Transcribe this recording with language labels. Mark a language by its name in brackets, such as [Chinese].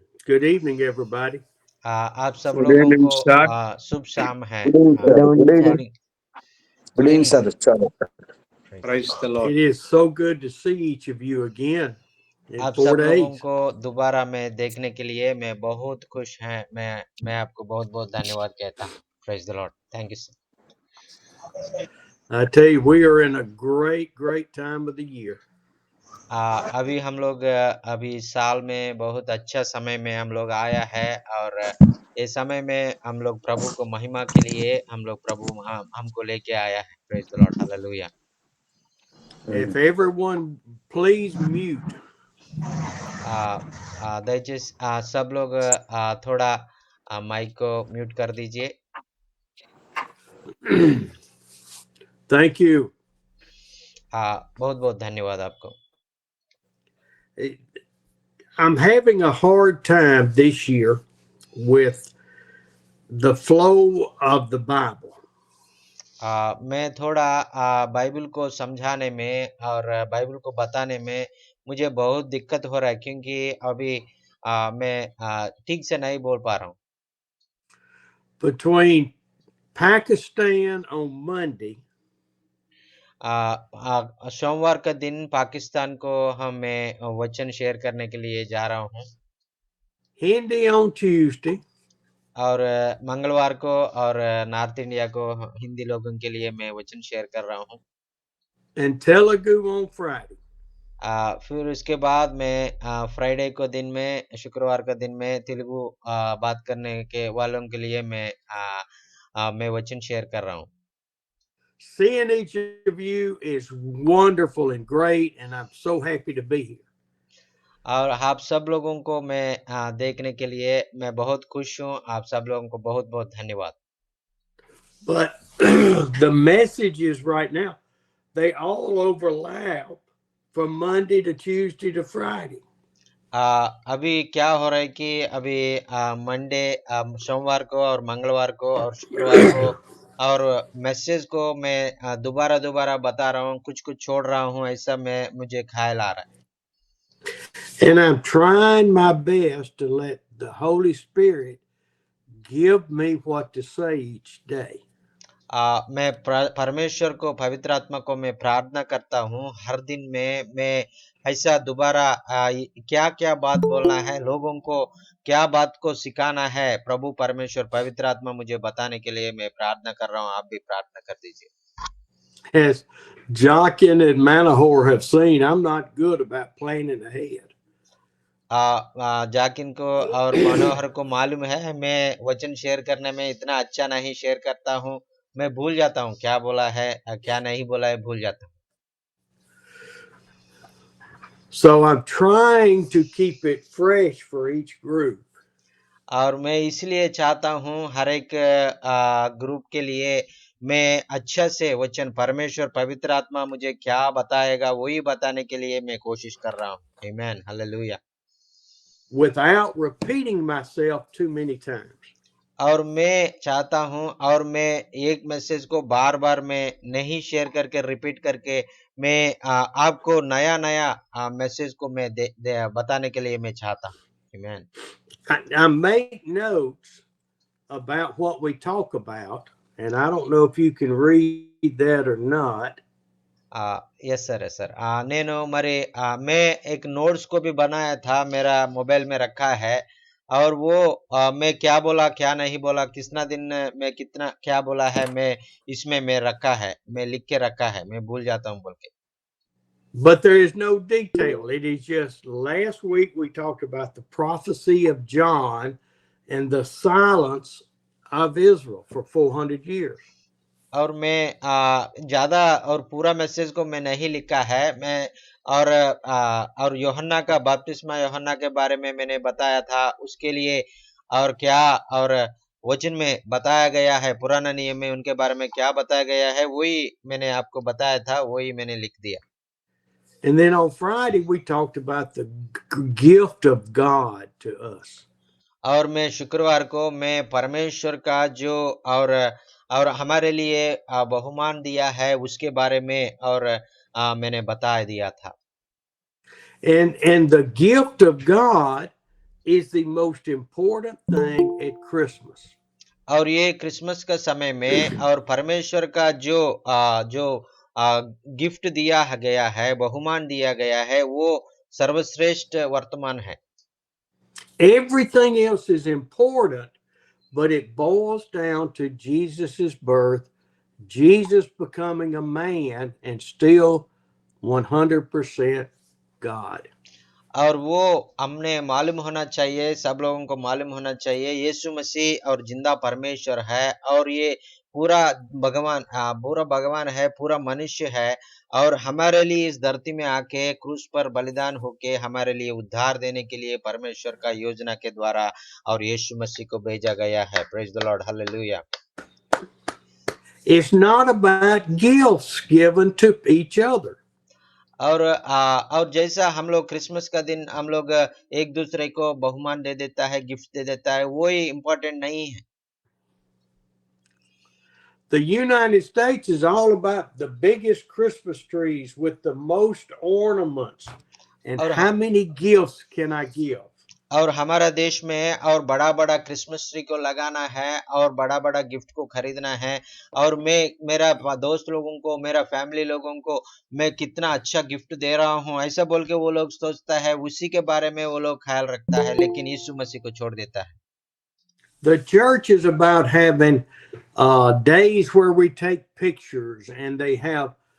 [English] Good evening, everybody. [Hindi] आप सब [English] Good [Hindi] लोगों [English] evening, [Hindi] को [English] sir. [Hindi] शुभ शाम है। [English] Good evening, sir. Good Good evening. evening. Good Good evening, evening, sir. sir. Praise Praise the Lord. It is so good to see each of you again in [Hindi] आप [English] 4 [Hindi] सब लोगों [English] days. [Hindi] को दोबारा मैं देखने के लिए मैं बहुत खुश है। मैं आपको बहुत बहुत धन्यवाद कहता हूँ। [English] Praise the Lord. Thank you, sir. I tell you, we are in a great time of the year. [Hindi] अभी हम लोग अभी साल में बहुत अच्छा समय में हम लोग आया है, और इस समय में हम लोग प्रभु को महिमा के लिए हम लोग प्रभु हमको लेके आया है। [English] Praise the lord, hallelujah. If everyone please mute. [Telugu] दयచేసి [Hindi] सब लोग थोड़ा माइक को म्यूट कर दीजिए। [English] Thank you. [Hindi] बहुत बहुत धन्यवाद आपको। [English] I'm having a hard time this year with the flow of the Bible. [Hindi] मैं थोड़ा बाइबल को समझाने में और बाइबल को बताने में मुझे बहुत दिक्कत हो रहा है, क्योंकि अभी मैं ठीक से नहीं बोल पा रहा हूँ। [English] Between Pakistan on Monday [Hindi] सोमवार का दिन पाकिस्तान को मैं वचन शेयर करने के लिए जा रहा हूँ, [English] Hindi on Tuesday, [Hindi] और मंगलवार को और नॉर्थ इंडिया को हिंदी लोगों के लिए मैं वचन शेयर कर रहा हूँ, [English] and Telugu on Friday. [Hindi] फिर उसके बाद मैं फ्राइडे को दिन में, शुक्रवार का दिन में तेलुगु बात करने के वालों के लिए मैं वचन शेयर कर रहा हूँ। [English] Seeing each of you is wonderful and great, and I'm so happy to be here. [Hindi] और आप सब लोगों को मैं देखने के लिए मैं बहुत खुश हूँ। आप सब लोगों को बहुत बहुत धन्यवाद। [English] But the messages right now, they all overlap from Monday to Tuesday to Friday. [Hindi] अभी क्या हो रहा है कि अभी मंडे, सोमवार को और मंगलवार को और शुक्रवार को और मैसेज को मैं दोबारा बता रहा हूँ, कुछ छोड़ रहा हूँ, ऐसा मुझे ख्याल आ रहा है। [English] And I'm trying my best to let the Holy Spirit give me what to say each day. [Hindi] मैं परमेश्वर को, पवित्र आत्मा को मैं प्रार्थना करता हूँ हर दिन में मैं ऐसा दोबारा क्या बात बोलना है, लोगों को क्या बात को सिखाना है, प्रभु परमेश्वर पवित्र आत्मा मुझे बताने के लिए मैं प्रार्थना कर रहा हूँ। आप भी प्रार्थना कर दीजिए। [English] As Jockin and Manahor have seen, I'm not good about planning ahead. [Hindi] जाकिन को और मनोहर को मालूम है, मैं वचन शेयर करने में इतना अच्छा नहीं शेयर करता हूँ। मैं भूल जाता हूँ क्या बोला है, क्या नहीं बोला है, भूल जाता हूँ। [English] So I'm trying to keep it fresh for each group. [Hindi] और मैं इसलिए चाहता हूँ हर एक ग्रुप के लिए मैं अच्छा से वचन, परमेश्वर पवित्र आत्मा मुझे क्या बताएगा वही बताने के लिए मैं कोशिश कर रहा हूँ। आमीन, hallelujah. [English] Without repeating myself too many times. [Hindi] और मैं चाहता हूँ और मैं एक मैसेज को बार मैं नहीं शेयर करके रिपीट करके मैं आपको नया मैसेज को मैं बताने के लिए मैं चाहता हूँ। आमीन। [English] I make notes about what we talk about, and I don't know if you can read that or not. Yes sir [Telugu] నేను మరి [Hindi] मैं एक नोट्स को भी बनाया था, मेरा मोबाइल में रखा है, और वो मैं क्या बोला क्या नहीं बोला, कितना दिन में कितना क्या बोला है, मैं इसमें मैं रखा है, मैं लिख के रखा है, मैं भूल जाता हूँ बोल के। [English] But there is no detail. It is just last week we talked about the prophecy of John and the silence of Israel for 400 years. [Hindi] और मैं ज्यादा और पूरा मैसेज को मैं नहीं लिखा है, मैं और यूहन्ना का बपतिस्मा, यूहन्ना के बारे में मैंने बताया था उसके लिए, और क्या और वचन में बताया गया है, पुराना नियम में उनके बारे में क्या बताया गया है वही मैंने आपको बताया था, वही मैंने लिख दिया। [English] And then on Friday we talked about the gift of God to us. [Hindi] और मैं शुक्रवार को मैं परमेश्वर का जो और हमारे लिए बहुमान दिया है उसके बारे में और मैंने बता दिया था। [English] And the gift of God is the most important thing at Christmas. [Hindi] और ये क्रिसमस का समय में और परमेश्वर का जो गिफ्ट दिया गया है, बहुमान दिया गया है, वो सर्वश्रेष्ठ वर्तमान है। [English] Everything else is important, but it boils down to Jesus's birth, Jesus becoming a man and still 100% God. [Hindi] और वो हमने मालूम होना चाहिए, सब लोगों को मालूम होना चाहिए, यीशु मसीह और जिंदा परमेश्वर है, और ये पूरा भगवान है, पूरा मनुष्य है, और हमारे लिए इस धरती में आके क्रूस पर बलिदान होके हमारे लिए उद्धार देने के लिए परमेश्वर का योजना के द्वारा और यीशु मसीह को भेजा गया है। [English] Praise the lord, hallelujah. It's not about gifts given to each other. [Hindi] और जैसा हम लोग क्रिसमस का दिन हम लोग एक दूसरे को बहुमान दे देता है, गिफ्ट दे देता है, वही इम्पोर्टेंट नहीं है। [English] The United States is all about the biggest Christmas trees with the most ornaments and how many gifts can I give? [Hindi] और हमारा देश में और बड़ा क्रिसमस ट्री को लगाना है और बड़ा गिफ्ट को खरीदना है, और मैं मेरा दोस्त लोगों को, मेरा फैमिली लोगों को मैं कितना अच्छा गिफ्ट दे रहा हूँ, ऐसा बोल के वो लोग सोचता है, उसी के बारे में वो लोग ख्याल रखता है, लेकिन यीशु मसीह को छोड़ देता है। [English] The church is about having days where we take pictures and they have